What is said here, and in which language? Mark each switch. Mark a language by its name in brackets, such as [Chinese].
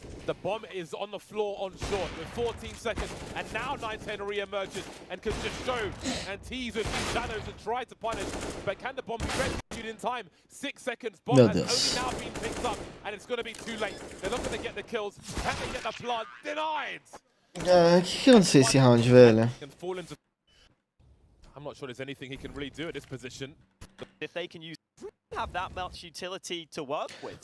[English] The bomb is on the floor on short with 14 seconds, and now 910 re-emerges and can just show and tease with these shadows and try to punish, but can the bomb be rescued in time? 6 seconds, bomb has only now been picked up, and it's going to be too late. They're not going to get the kills. Can they get the plant? Denied! [Portuguese] O que aconteceu esse round, velho? [English] I'm not sure there's anything he can really do at this position. If they can use have that much utility to work with.